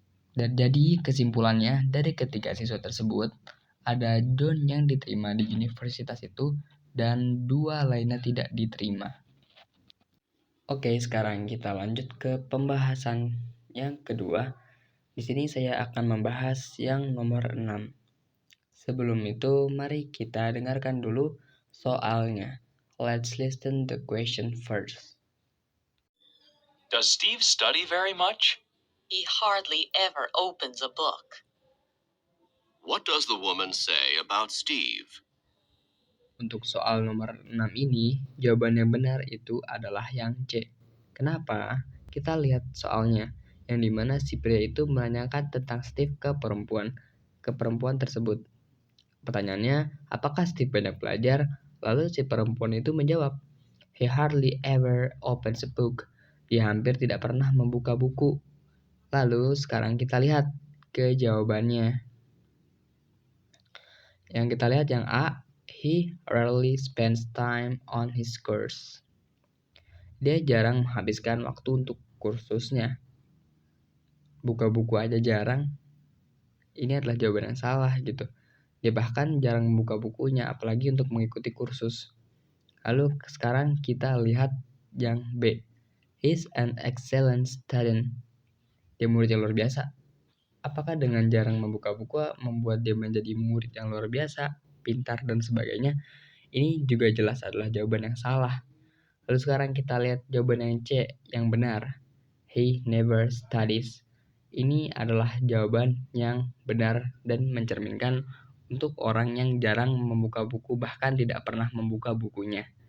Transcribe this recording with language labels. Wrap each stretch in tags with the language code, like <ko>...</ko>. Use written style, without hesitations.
<id>Dan jadi kesimpulannya dari ketiga siswa tersebut ada John yang diterima di universitas itu dan 2 lainnya tidak diterima. Oke, sekarang kita lanjut ke pembahasan yang kedua. Di sini saya akan membahas yang nomor 6. Sebelum itu, mari kita dengarkan dulu soalnya.</id> <en>Let's listen the question first. Does Steve study very much? He hardly ever opens a book. What does the woman say about Steve?</en> <id>Untuk soal nomor 6 ini, jawaban yang benar itu adalah yang C. Kenapa? Kita lihat soalnya, yang dimana si pria itu menanyakan tentang Steve ke perempuan tersebut. Pertanyaannya, apakah Steve banyak belajar? Lalu si perempuan itu menjawab,</id> <en>he hardly ever opens a book.</en> <id>Dia hampir tidak pernah membuka buku. Lalu sekarang kita lihat ke jawabannya. Yang kita lihat yang A,</id> <en>he rarely spends time on his course.</en> <id>Dia jarang menghabiskan waktu untuk kursusnya. Buka buku aja jarang. Ini adalah jawaban yang salah gitu. Dia bahkan jarang membuka bukunya, apalagi untuk mengikuti kursus. Lalu sekarang kita lihat yang B.</id> <en>He's an excellent student.</en> <id>Dia murid yang luar biasa. Apakah dengan jarang membuka buku membuat dia menjadi murid yang luar biasa, pintar dan sebagainya? Ini juga jelas adalah jawaban yang salah. Lalu sekarang kita lihat jawaban yang C, yang benar.</id> <en>He never studies.</en> <id>Ini adalah jawaban yang benar dan mencerminkan untuk orang yang jarang membuka buku, bahkan tidak pernah membuka bukunya.</id>